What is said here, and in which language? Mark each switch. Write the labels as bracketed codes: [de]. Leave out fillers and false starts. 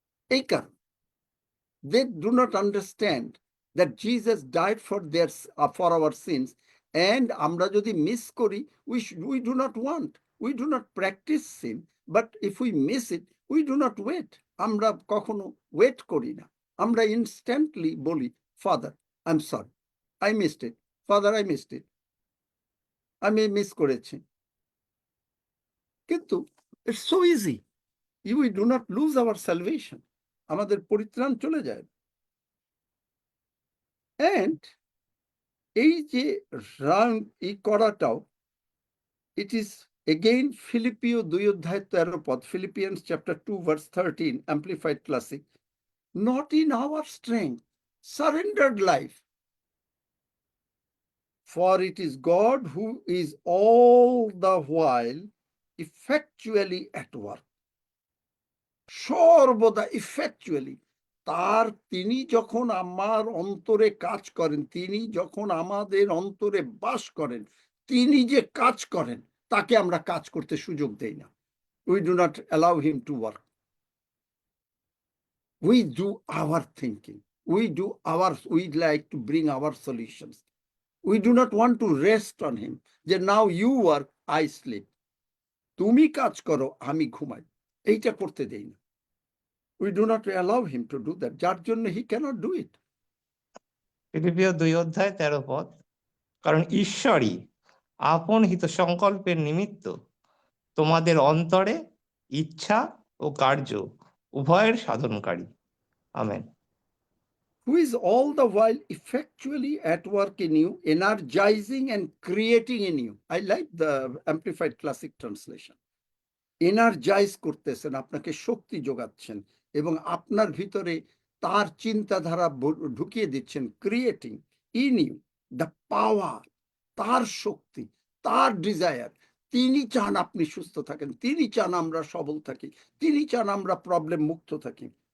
[bn] এই কারণ [en] they do not understand that Jesus died for our sins, and [bn] আমরা যদি মিস করি, [en] we do not want, we do not practice sin, but if we miss it, we do not wait. [bn] আমরা কখনো wait করি না, আমরা instantly বলি, [en] father I am sorry, I missed it, [bn] father I missed it, আমি miss করেছি। কিন্তু [en] it's so easy, we do not lose our salvation, [bn] আমাদের পরিত্রাণ চলে যায়। [en] And [bn] এই যে এই করাটাও, [en] it is again Philippians 2:13, Philippians chapter 2 verse 13, Amplified Classic, not in our strength, surrendered life, for it is God who is all the while effectually at work. [bn] সর্বদা effectually, তিনি যখন আমার অন্তরে কাজ করেন, তিনি যখন আমাদের অন্তরে বাস করেন, তিনি যে কাজ করেন তাকে আমরা কাজ করতে সুযোগ দেই না। [en] We do not allow him to work. We do our thinking. We like to bring our solutions. We do not want to rest on him. যে now you work, I sleep. [bn] তুমি কাজ করো, আমি ঘুমাই। এইটা করতে দেই না। [en] We do not allow him to do that. [bn] যার জন্য [en] he cannot do it. [bn] ফিলিপিও 2:13, কারণ ঈশ্বরই আপন হিত সংকল্পের নিমিত্ত তোমাদের অন্তরে ইচ্ছা ও কার্য উভয়ের সাধনকারী। Amen. [en] Who is all the while effectually at work in you, energizing and creating in you. I like the Amplified Classic translation. [bn] Energize করতেছেন, আপনাকে শক্তি যোগাচ্ছেন এবং আপনার ভিতরে তার চিন্তাধারা ঢুকিয়ে দিচ্ছেন, [en] creating in you the power, [bn] তার শক্তি, তার ডিজায়ার। তিনি চান আপনি সুস্থ থাকেন, তিনি চান আমরা সবল থাকি, তিনি চান আমরা প্রবলেম মুক্ত থাকি।